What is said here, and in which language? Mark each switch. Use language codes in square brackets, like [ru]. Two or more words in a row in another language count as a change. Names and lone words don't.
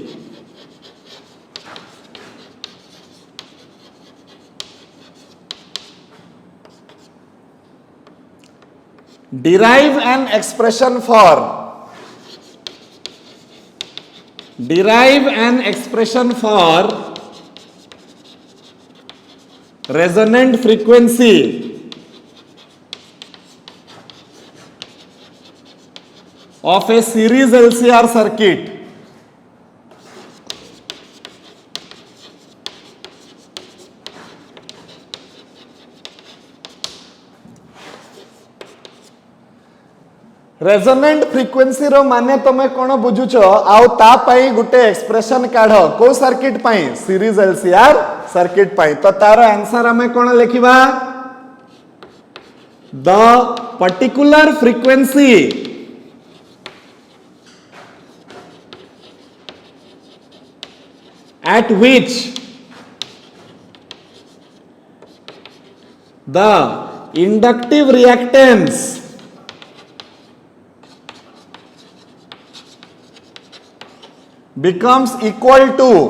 [en] Derive an expression for resonant frequency of a series LCR circuit. resonant frequency [or] ରୁ ମାନେ ତମେ କଣ ବୁଝୁଛ ଆଉ ତା ପାଇଁ ଗୋଟେ ଏକ୍ସପ୍ରେସନ୍ କାଢ଼ କୁ ସର୍କିଟ୍ ପାଇଁ [en] series LCR circuit [or] ପାଇଁ ତ ତାର ଆନ୍ସର୍ ଆମେ କଣ ଲେଖିବା [en] the particular frequency at which the inductive reactance becomes equal to